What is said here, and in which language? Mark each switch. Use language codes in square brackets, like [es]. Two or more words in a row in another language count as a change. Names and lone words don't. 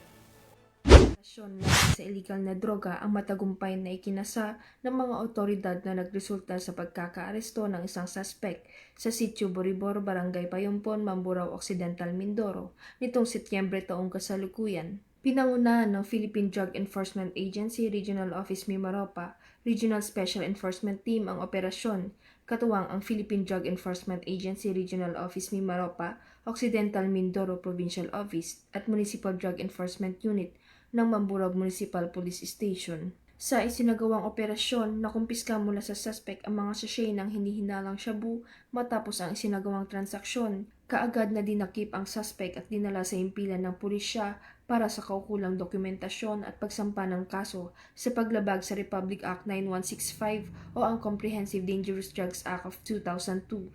[tl] Sa illegal na droga ang matagumpay na ikinasa ng mga otoridad na nagresulta sa pagkakaaresto ng isang suspect sa Sitio Boribor, Barangay Payompon, Mamburao Occidental, Mindoro nitong Setyembre taong kasalukuyan. Pinangunahan ng Philippine Drug Enforcement Agency Regional Office Mimaropa Regional Special Enforcement Team ang operasyon, katuwang ang Philippine Drug Enforcement Agency Regional Office Mimaropa Occidental Mindoro Provincial Office at Municipal Drug Enforcement Unit ng Mamburao Municipal Police Station. Sa isinagawang operasyon, nakumpiska mula sa suspect ang mga sachet ng hinihinalang shabu matapos ang isinagawang transaksyon. Kaagad na dinakip ang suspect at dinala sa impilan ng pulisya para sa kaukulang dokumentasyon at pagsampa ng kaso sa paglabag sa Republic Act 9165 o ang Comprehensive Dangerous Drugs Act of 2002.